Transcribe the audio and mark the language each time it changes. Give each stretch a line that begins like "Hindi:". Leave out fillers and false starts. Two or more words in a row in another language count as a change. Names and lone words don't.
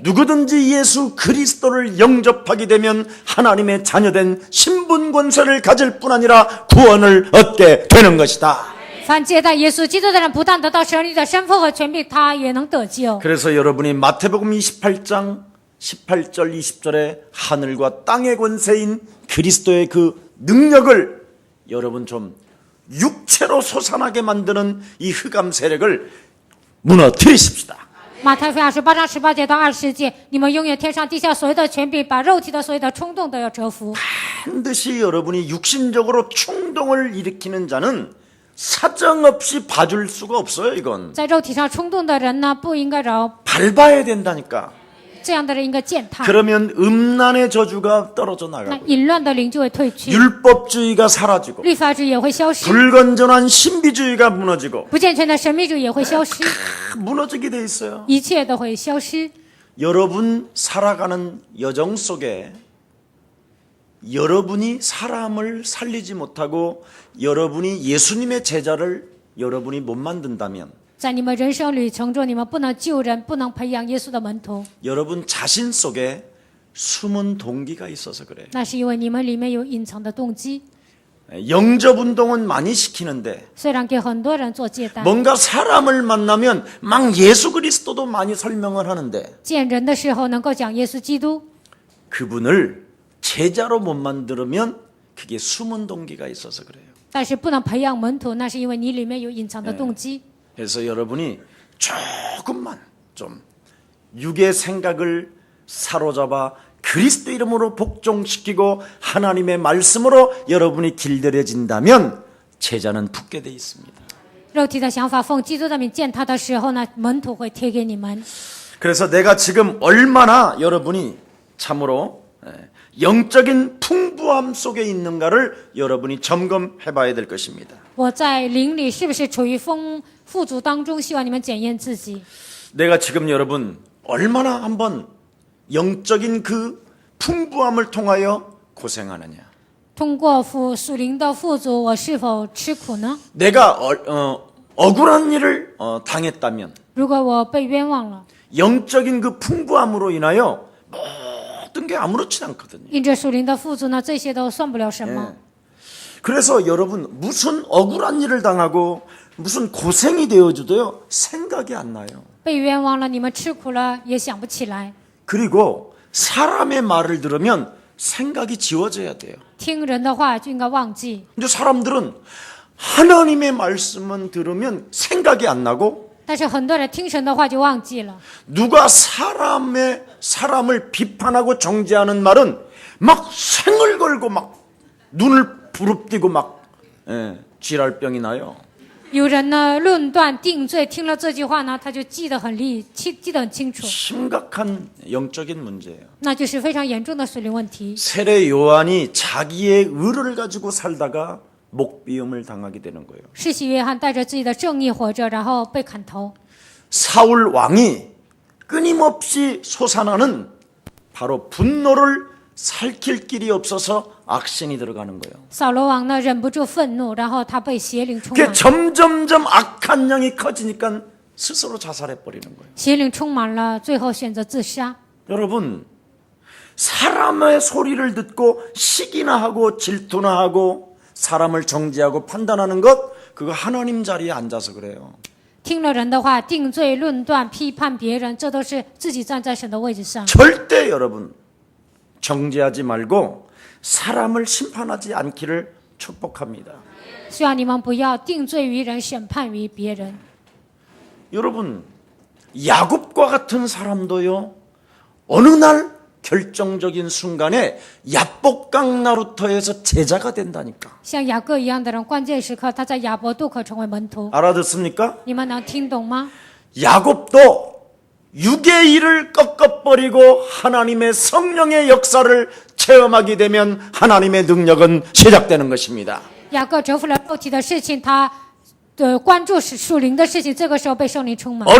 Korean: 누구든지 예수 그리스도를 영접하게 되면 하나님의 자녀된 신분 권세를 가질 뿐 아니라 구원을 얻게 되는 것이다.
Chinese: 凡接待耶稣基督的人，不但得到神力的身份和权柄，他也能得救。
Korean: 그래서 여러분이 마태복음 28장 18절 20절에 하늘과 땅의 권세인 그리스도의 그 능력을 여러분 좀 육체로 솟아나게 만드는 이 흑암 세력을 무너뜨리십시다.
Chinese: 马太福音28章18节到20节，你们拥有天上地下所有的权柄，把肉体的所有的冲动都要折服。
Korean: 반드시 여러분이 육신적으로 충동을 일으키는 자는 사정없이 봐줄 수가 없어요. 이건
Chinese: 在肉体上冲动的人呢，不应该饶，
Korean: 밟아야 된다니까.
Chinese: 这样的人应该践踏。
Korean: 그러면 음란의 저주가 떨어져
Chinese: 那
Korean: 나가고
Chinese: 淫乱的灵就会退去，
Korean: 율법주의가 사라지고
Chinese: 律法主义也会消失，
Korean: 불건전한 신비주의가 무너지고
Chinese: 不健全的神秘主义也会消失，
Korean: 무너지게 돼 있어요.
Chinese: 一切都会消失。
Korean: 여러분 살아가는 여정 속에 여러분이 사람을 살리지 못하고 여러분이 예수님의 제자를 여러분이 못 만든다면
Chinese: 在你们人生旅程中，你们不能救人，不能培养耶稣的门徒，
Korean: 여러분 자신 속에 숨은 동기가 있어서 그래요.
Chinese: 那是因为你们里面有隐藏的动机。
Korean: 영접 운동은 많이 시키는데
Chinese: 虽然给很多人做接待，
Korean: 뭔가 사람을 만나면 막 예수 그리스도도 많이 설명을 하는데
Chinese: 见人的时候能够讲耶稣基督，
Korean: 그분을 제자로 못 만들면 그게 숨은 동기가 있어서 그래요.
Chinese: 但是不能培养门徒，那是因为你里面有隐藏的动机。
Korean: 그래서 여러분이 조금만 좀 육의 생각을 사로잡아 그리스도 이름으로 복종시키고 하나님의 말씀으로 여러분이 길들여진다면 제자는 붙게 돼 있습니다.
Chinese: 肉体的想法奉基督的名践踏的时候呢，门徒会贴给你们。
Korean: 그래서 내가 지금 얼마나 여러분이 참으로 영적인 풍부함 속에 있는가를 여러분이 점검해 봐야 될 것입니다.
Chinese: 我在灵里是不是处于富足当中？希望你们检验自己。
Korean: 내가 지금 여러분 얼마나 한번 영적인 그 풍부함을 통하여 고생하느냐.
Chinese: 通过属灵的富足，我是否吃苦呢？
Korean: 내가 억울한 일을 당했다면
Chinese: 如果我被冤枉了，
Korean: 영적인 그 풍부함으로 인하여 모든 게 아무렇지 않거든요.
Chinese: 因着属灵的富足呢，这些都算不了什么。
Korean: 그래서 여러분 무슨 억울한 일을 당하고 무슨 고생이 되어줘도요 생각이 안 나요.
Chinese: 被冤枉了，你们吃苦了也想不起来。
Korean: 그리고 사람의 말을 들으면 생각이 지워져야 돼요.
Chinese: 听人的话就应该忘记。
Korean: 근데 사람들은 하나님의 말씀은 들으면 생각이 안 나고
Chinese: 但是很多人听神的话就忘记了。
Korean: 누가 사람을 비판하고 정죄하는 말은 막 생을 걸고 막 눈을 부릅뜨고 막 쥐랄병이 나요.
Chinese: 有人呢论断定罪，听了这句话呢，他就记得很清楚，
Korean: 심각한 영적인 문제예요.
Chinese: 那就是非常严重的属灵问题。
Korean: 세례 요한이 자기의 의를 가지고 살다가 목비움을 당하게 되는 거예요.
Chinese: 世袭约翰带着自己的正义活着，然后被砍头。
Korean: 사울 왕이 끊임없이 솟아나는 바로 분노를 살킬 길이 없어서 악신이 들어가는 거예요.
Chinese: 扫罗王呢忍不住愤怒，然后他被邪灵充
Korean: 그게
Chinese: 满，
Korean: 점점점 악한 영이 커지니까 스스로 자살해 버리는 거예요.
Chinese: 邪灵充满了，最后选择自杀。
Korean: 여러분, 사람의 소리를 듣고 시기나 하고 질투나 하고 사람을 정죄하고 판단하는 것, 그거 하나님 자리에 앉아서 그래요.
Chinese: 听了人的话，定罪、论断、批判别人，这都是自己站在神的位置上。
Korean: 절대 여러분 정죄하지 말고 사람을 심판하지 않기를 축복합니다.
Chinese: 希望你们不要定罪于人，审判于别人。
Korean: 여러분, 야곱과 같은 사람도요, 어느 날 결정적인 순간에 야복강 나루터에서 제자가 된다니까.
Chinese: 像雅各一样的人，关键时刻他在亚伯渡口成为门徒。
Korean: 알아듣습니까?
Chinese: 你们能听懂吗？
Korean: 야곱도 육의 일을 꺾어버리고 하나님의 성령의 역사를 체험하게 되면 하나님의 능력은 시작되는 것입니다.
Chinese: 雅各折服了肉体的事情，他关注属灵的事情，这个时候被圣灵充满。